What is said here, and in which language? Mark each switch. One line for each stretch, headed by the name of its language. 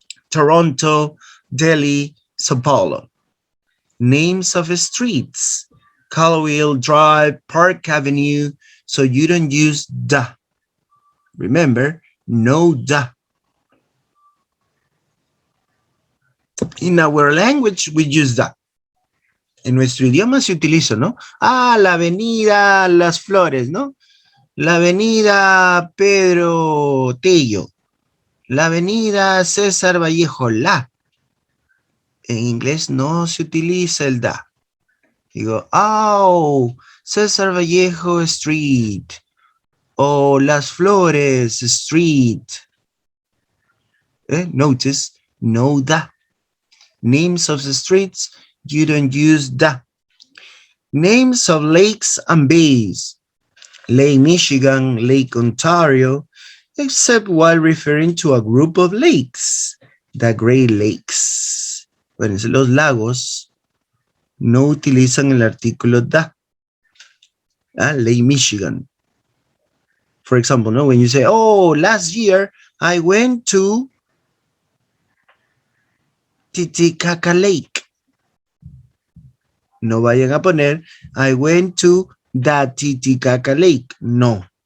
English: Toronto, Delhi, Sao Paulo. Names of streets. Caldwell Drive, Park Avenue. So you don't use the. Remember, no the. In our language, we use that.
Spanish: En nuestro idioma se utiliza, ¿no? Ah, la avenida Las Flores, ¿no? La avenida Pedro Tello. La avenida César Vallejo, la. En inglés no se utiliza el da. Digo, oh, César Vallejo Street. O Las Flores Street.
English: Notice, no da. Names of the streets, you don't use the. Names of lakes and bays. Lake Michigan, Lake Ontario, except while referring to a group of lakes, the Great Lakes.
Spanish: Bueno, los lagos no utilizan el artículo da.
English: Lake Michigan. For example, no, when you say, oh, last year I went to Titicaca Lake.
Spanish: No vayan a poner,
English: I went to the Titicaca Lake.
Spanish: No.